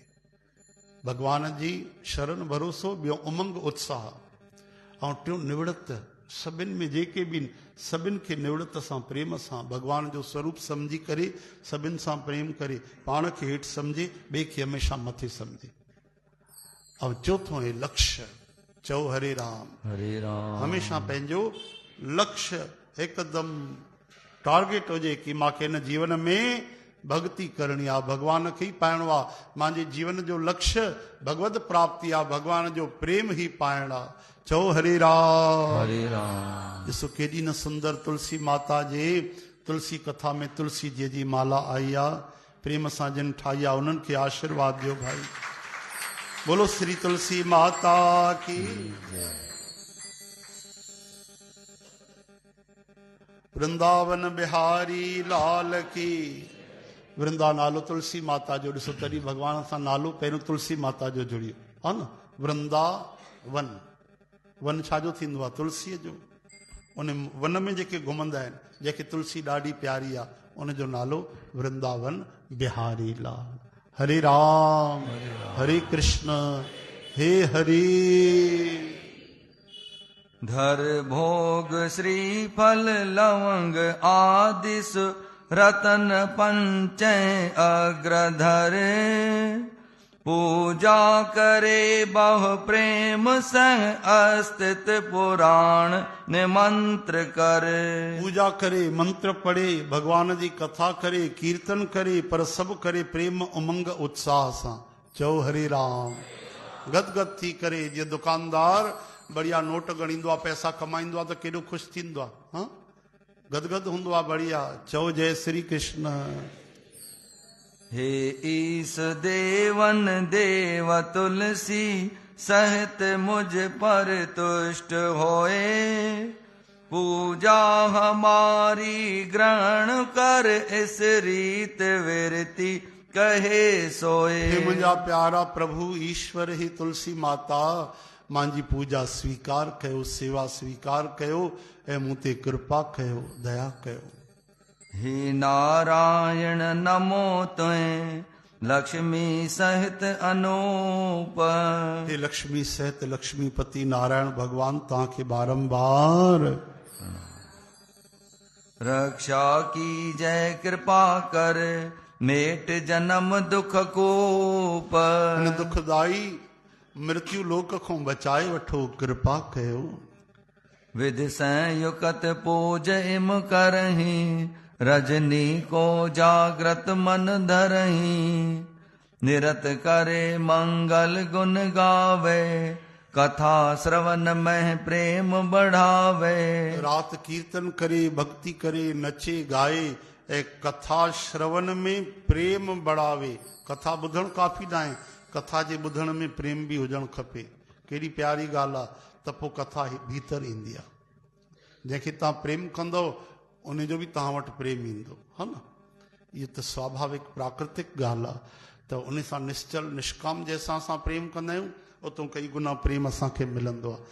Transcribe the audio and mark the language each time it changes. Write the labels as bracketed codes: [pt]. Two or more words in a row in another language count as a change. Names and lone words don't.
[sd] भगवान जी शरण भरोसो, ॿियो उमंग उत्साह, ऐं टियों निवृत। सभिनि में जेके बि सभिनि खे निवृत सां, प्रेम सां, भगवान जो स्वरूप सम्झी करे सभिनि सां प्रेम करे, पाण खे हेठि सम्झे, ॿिए खे हमेशह मथे सम्झे। ऐं चौथों आहे लक्ष्य। चओ हरे राम, हरे राम। हमेशह पंहिंजो लक्ष्य हिकदमि टारगेट हुजे कि मूंखे हिन जीवन में भक्ति करणी आहे, भगवान खे ई पाइणो आहे। मुंहिंजे जीवन जो लक्ष्य भगवत प्राप्ति आहे, भगवान जो प्रेम ई पाइणु आहे। चओ हरे राम, हरे राम। ॾिसो केॾी न सुंदर तुलसी माता जे तुलसी कथा में तुलसी जी जी माला आई आहे। प्रेम सां जिन ठाही आहे उन्हनि खे आशीर्वाद ॾियो भाई। [hi] बोलो श्री तुलसी माता की। वृंदावन बिहारी लाल की। [sd] वृंदा नालो तुलसी माता जो, ॾिसो तॾहिं भगवान सां नालो पहिरियों तुलसी माता जो जुड़ियो, हा न। वृंदावन, वन छाजो थींदो आहे? तुलसीअ जो। उन वन में जेके घुमंदा आहिनि, जंहिंखे तुलसी ॾाढी प्यारी आहे, उनजो नालो वृंदावन बिहारी लाल। हरे राम, हरे कृष्ण, हे हरे। [hi] धर भोग श्रीफल लवंग आदिस रतन पंचे अग्रधर। पूजा करे बहु प्रेम संग अस्तित पुराण ने मंत्र कर। [sd] पूजा करे, मंत्र पढ़े, भगवान जी कथा करे, कीर्तन करे, पर सभु करे प्रेम उमंग उत्साह सां। चओ हरे राम। गदगद थी करे, जीअं दुकानदार बढ़िया नोट गणींदो आहे, पैसा कमाईंदो आहे त केॾो ख़ुशि थींदो आहे, हा गदगद हूंदो आहे, बढ़िया। चओ जय श्री कृष्ण। [hi] हे ईस देवन देव तुलसी सहित मुझ पर तुष्ट होए। पूजा हमारी ग्रहण कर इस रीत विरति कहे सोए। [sd] हे मुंहिंजा प्यारा प्रभु ईश्वर ही तुलसी माता, मुंहिंजी पूजा स्वीकार कयो, सेवा स्वीकार कयो ऐं मूं ते कृपा कयो, दया कयो। [hi] हे नारायण नमो तुए लक्ष्मी सहित अनूप। [sd] हे लक्ष्मी सहित लक्ष्मीपति नारायण भगवान तव्हांखे बारंबार [hi] रक्षा की जय कृपा कर मेट जन्म दुख कूप। [sd] हिन दुखदाई मृत्यु लोक खां बचाए वठो, कृपा कयो। [hi] विधि संयुक्त पूज इम करही रजनी को जागृत मन धरही। निरत करे मंगल गुण गावे कथा श्रवण में प्रेम बढ़ावे। [sd] रात कीर्तन करे, भक्ति करे, नचे गाए ऐं [hi] कथा श्रवण में प्रेम बढ़ावे। [sd] कथा ॿुधण काफ़ी न आहे, कथा जे ॿुधण में प्रेम बि हुजणु खपे। केॾी प्यारी ॻाल्हि आहे त पोइ कथा भीतर ईंदी आहे। जंहिंखे तव्हां प्रेम कंदव उन जो बि तव्हां वटि प्रेम ईंदो, हा न। इहो त स्वाभाविक प्राकृतिक ॻाल्हि आहे। त उन सां निश्चल निष्काम जंहिंसां असां प्रेम कंदा आहियूं, उतां कई गुना प्रेम असांखे मिलंदो आहे।